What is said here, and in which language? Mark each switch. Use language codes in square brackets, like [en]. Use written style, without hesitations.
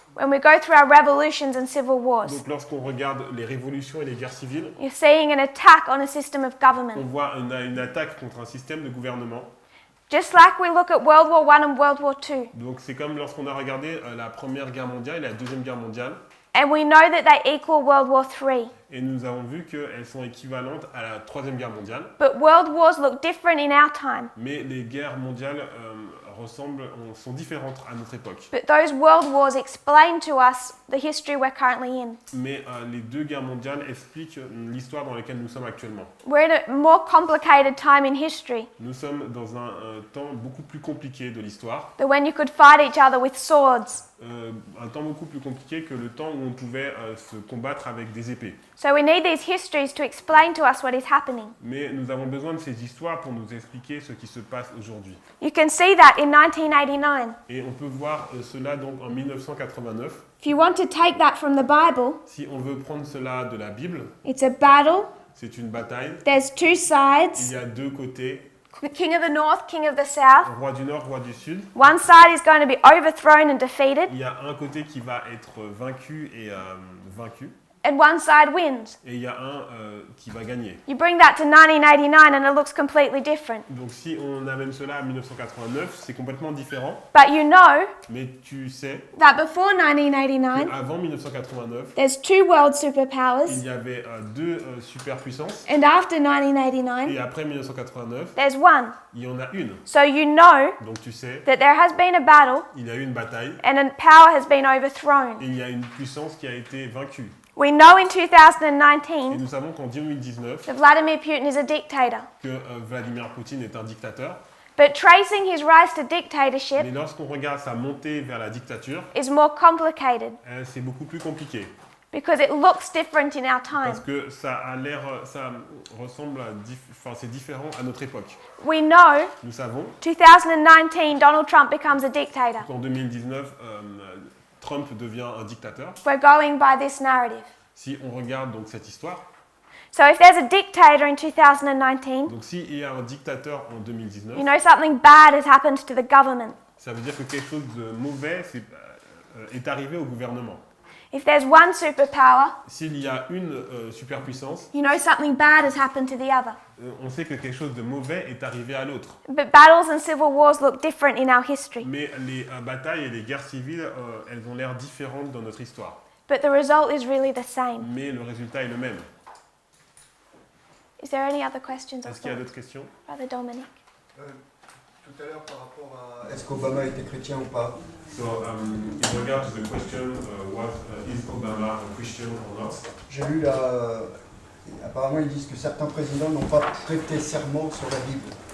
[en] When we go through our revolutions and civil wars, [fr] Donc lorsqu'on regarde les révolutions et les guerres civiles, [en] you're seeing an attack on a system of [fr] on [en] government. [fr] voit une attaque contre un système de gouvernement. [en] Just like we look at World War I and World War II, [fr] Donc c'est comme lorsqu'on a regardé la Première Guerre mondiale et la Deuxième Guerre mondiale, [en] and we know that they equal World War III. [fr] et nous avons vu qu'elles sont équivalentes à la Troisième Guerre mondiale. [en] But world wars look different in our time. [fr] Mais les guerres mondiales sont différentes à notre époque. [en] But those world wars explain to us the history we're currently in. [fr] Mais les deux guerres mondiales expliquent l'histoire dans laquelle nous sommes actuellement. [en] We're in a more complicated time in history [fr] Nous sommes dans un temps beaucoup plus compliqué de l'histoire, [en] than when you could fight each other with swords. [fr] un temps beaucoup plus compliqué que le temps où on pouvait se combattre avec des épées. [en] So we need these histories to explain to us what is happening. [fr] Mais nous avons besoin de ces histoires pour nous expliquer ce qui se passe aujourd'hui. [en] You can see that in 1989. [fr] Et on peut voir cela donc en 1989. [en] If you want to take that from the Bible, [fr] Si on veut prendre cela de la Bible, [en] it's a battle. [fr] c'est une bataille. [en] There's two [fr] Il [en] sides. [fr] y a deux côtés, [en] King of the North, King of the South. [fr] roi du Nord, roi du Sud. [en] One side is going to be overthrown and defeated, [fr] Il y a un côté qui va être vaincu et vaincu, [en] and one side wins. [fr] et il y a un qui va gagner. [en] You bring that to 1989 and it looks completely different. [fr] Donc si on amène cela à 1989, c'est complètement différent, [en] But you know [fr] mais tu sais [en] that before 1989, [fr] qu'avant 1989, [en] there's two world [fr] il [en] superpowers, [fr] y avait deux superpuissances, [en] and after [fr] et [en] 1989, [fr] après 1989, [en] there's one. [fr] il y en a une. [en] So you know [fr] Donc tu sais, [en] that there has been a battle [fr] il y a eu une bataille, [en] and a power has been overthrown. [fr] et il y a une puissance qui a été vaincue. [en] We know in [fr] Et [en] 2019 [fr] nous savons qu'en 2019, [en] that Vladimir Putin is a dictator. [fr] que Vladimir Poutine est un dictateur, [en] But tracing his rise to dictatorship [fr] mais lorsqu'on regarde sa montée vers la dictature, [en] is more complicated. [fr] c'est beaucoup plus compliqué. [en] because it looks different in our time. [fr] Parce que ça a l'air, ça ressemble à, c'est différent à notre époque. [en] We know [fr] Nous savons [en] 2019 Donald Trump becomes a dictator. [fr] qu'en 2019, Trump devient un dictateur. [en] We're going by this narrative. [fr] Si on regarde donc cette histoire, [en] So if there's a dictator in 2019, [fr] donc s'il y a un dictateur en 2019, [en] you know something bad has happened to the government. [fr] ça veut dire que quelque chose de mauvais est arrivé au gouvernement. [en] If there's one superpower, [fr] S'il y a une superpuissance, [en] you know something bad has happened to the other. [fr] on sait que quelque chose de mauvais est arrivé à l'autre. [en] But battles and civil wars look different in our history. [fr] Mais les batailles et les guerres civiles, elles ont l'air différentes dans notre histoire. [en] But the result is really the same. [fr] Mais le résultat est le même. [en] Is there any other questions or [fr] Est-ce qu'il y a [en] thoughts? [fr] d'autres questions? [en] Brother Dominic. [fr] Tout à l'heure, par rapport à est-ce qu'Obama était chrétien ou pas? [en] So, in regard to the question, is Obama a Christian or not? [fr] J'ai lu apparemment ils disent que certains présidents n'ont pas prêté serment sur la Bible.